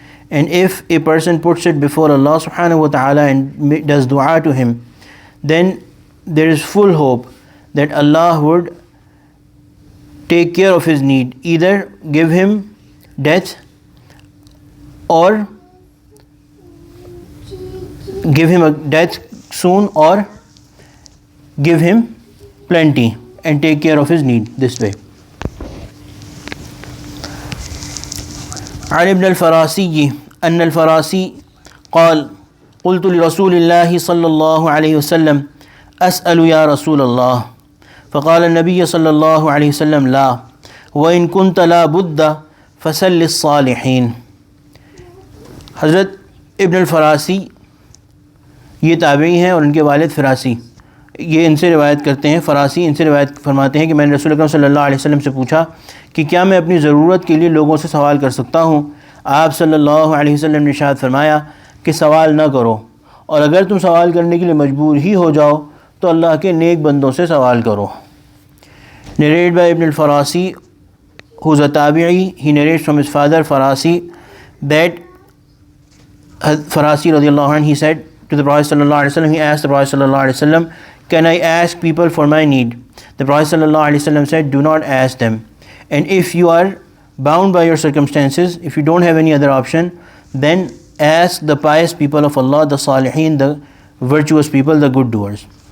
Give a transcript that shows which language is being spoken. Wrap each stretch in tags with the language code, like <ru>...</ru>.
<en>And if a person puts it before Allah subhanahu wa ta'ala and does dua to him, then there is full hope that Allah would take care of his need, either give him death or give him a death soon, or give him plenty and take care of his need this way.</en> <ar>عن ابن الفراسي أن الفراسي قال قلت لرسول الله صلى الله عليه وسلم أسأل يا رسول الله فقال النبي صلى الله عليه وسلم لا وإن كنت لا بد فسل الصالحين.</ar> <ur>حضرت ابن الفراسی یہ تابعی ہیں اور ان کے والد فراسی یہ ان سے روایت کرتے ہیں. فراسی ان سے روایت فرماتے ہیں کہ میں نے رسول اکرم صلی اللہ علیہ وسلم سے پوچھا کہ کیا میں اپنی ضرورت کے لیے لوگوں سے سوال کر سکتا ہوں؟ آپ صلی اللہ علیہ وسلم نے ارشاد فرمایا کہ سوال نہ کرو، اور اگر تم سوال کرنے کے لیے مجبور ہی ہو جاؤ تو اللہ کے نیک بندوں سے سوال کرو.</ur> <en>Narrated by Ibn al-Farasi, who is a tabi'i, he narrates from his father Farasi that Farasi radiallahu anh, he said to the Prophet sallallahu alaihi wasallam, he asked the Prophet sallallahu alaihi wasallam, can I ask people for my need? The Prophet sallallahu alaihi wasallam said, do not ask them. And if you are bound by your circumstances, if you don't have any other option, then ask the pious people of Allah, the salihin, the virtuous people, the good doers.</en>